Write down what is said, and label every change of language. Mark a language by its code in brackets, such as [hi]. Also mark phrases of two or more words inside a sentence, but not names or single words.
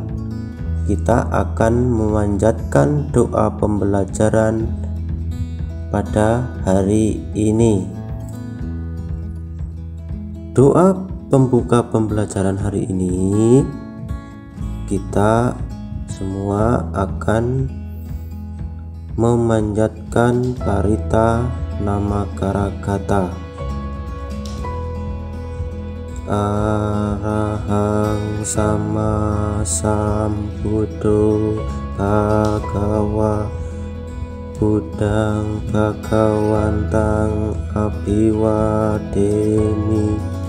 [id] Kita akan memanjatkan doa pembelajaran pada hari ini. Doa pembuka pembelajaran hari ini, kita semua akan memanjatkan Parita Namakaragata. [pi] Arahang sama sambuddho bhagava Buddhang bhagawantang abhiwademi